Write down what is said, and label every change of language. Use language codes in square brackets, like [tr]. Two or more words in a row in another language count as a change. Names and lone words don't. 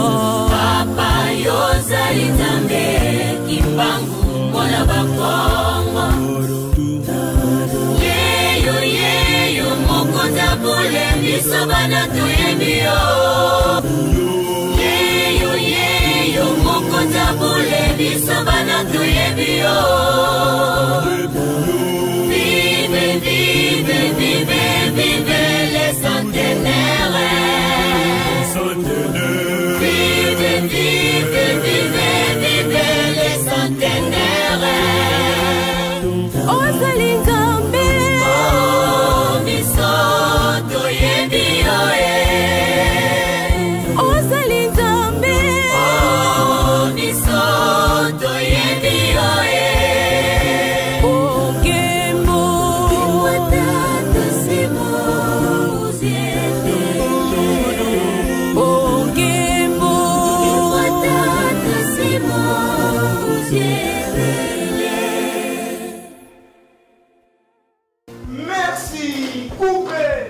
[ln] Papa yozali nzambe kimbangu mwana bakongo Yeyo mokonzi abule biso bana toyebi yo Yeyo mokonzi abule biso bana toyebi yo [fr] Vive, vive, vive, vive les centenaires Vive, vive, vive, vive les centenaires [ln] Ozali nzambe Oh, biso toyebi yo Ozali nzambe Oh, biso toyebi yo [kg] Onkemo Watata Simo uziete Onkemo Watata Simo uziete [fr] Merci coupé